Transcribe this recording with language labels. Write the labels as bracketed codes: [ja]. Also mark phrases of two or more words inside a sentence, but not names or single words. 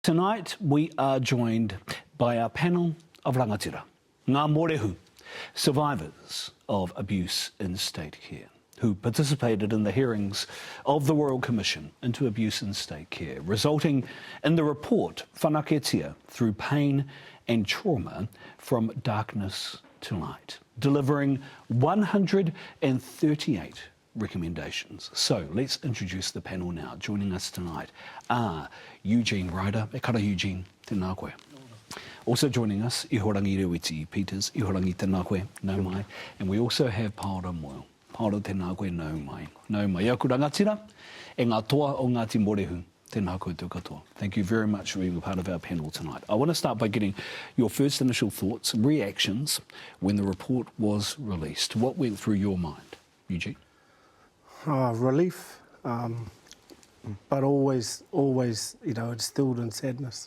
[en] Tonight we are joined by our panel of [mi] rangatira, ngā morehu, [en] survivors of abuse in state care, who participated in the hearings of the Royal Commission into Abuse in State Care, resulting in the report Whanaketia through pain and trauma from darkness to light, delivering 138 recommendations. So let's introduce the panel now. Joining us tonight are Eugene Ryder. [mi] E kara Eugene, tēnā koe. [en] Also joining us, Ihorangi Reweti-Peters. [mi] Ihorangi tēnā koe, nau mai. [en] And we also have Paora Moyle. Paora [mi] tēnā koe, nau mai. Nau mai. Aku rangatira, e ngā toa o Ngāti Morehu. Tēnā koe tō katoa. [en] Thank you very much for being a part of our panel tonight. I want to start by getting your first initial thoughts, reactions when the report was released. What went through your mind, Eugene? Relief, but always, instilled in sadness.